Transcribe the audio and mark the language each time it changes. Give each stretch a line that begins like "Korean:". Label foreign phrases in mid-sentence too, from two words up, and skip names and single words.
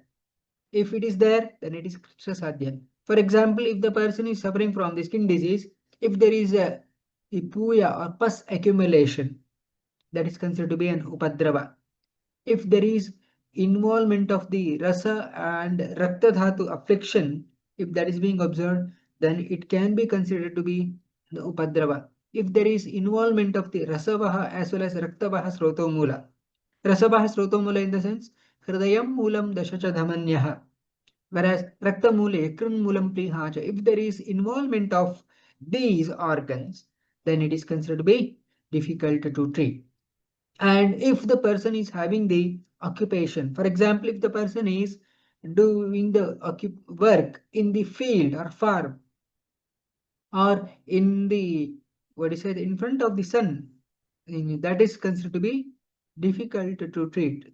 English: If it is there, then it is Krichrasadhya. For example, if the person is suffering from the skin disease, if there is a puya or pus accumulation, that is considered to be an Upadrava. If there is involvement of the rasa and rakta dhatu affliction, if that is being observed, then it can be considered to be the Upadrava. If there is involvement of the rasavaha as well as
Sanskrit: raktavaha srotomula, rasavaha srotomula
English: in the sense
Sanskrit: हृदयं मूलं दश च धमन्यः,
English: whereas raktamule
Sanskrit: यकृन् मूलं प्लीहा च,
English: if there is involvement of these organs, then it is considered to be difficult to treat. And if the person is having the occupation, for example, if the person is doing the work in the field or farm, or in the, what is it, in front of the sun, that is considered to be difficult to treat.